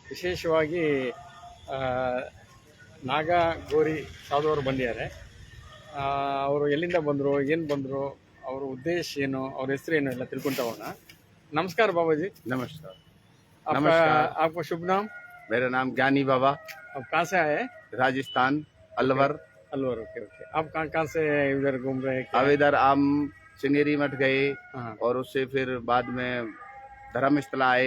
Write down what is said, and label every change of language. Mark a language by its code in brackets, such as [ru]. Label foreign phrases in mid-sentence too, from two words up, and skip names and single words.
[kn] ವಿಶೇಷವಾಗಿ ಆ, ನಾಗ ಗೋರಿ ಸಾಧುವರು ಬಂದಿದ್ದಾರೆ. ಅವರು ಎಲ್ಲಿಂದ ಬಂದರು, ಏನು ಬಂದರು, ಅವರ ಉದ್ದೇಶ ಏನು, ಅವ್ರ ಹೆಸರು ಏನು ಎಲ್ಲ ತಿಳ್ಕೊಂತ ಹೋಗೋಣ. [hi] नमस्कार बाबा जी। नमस्कार। आपका नमस्कार। आपका शुभ नाम? मेरा नाम ज्ञानी बाबा, आप कहाँ से आए? राजस्थान, अलवर। अलवर। [en] OK OK. [hi] आप कहाँ कहाँ से इधर घूम रहे हैं? अब इधर आम सिंगेरी मठ गए हाँ। और उससे फिर बाद में धर्मस्थला आए,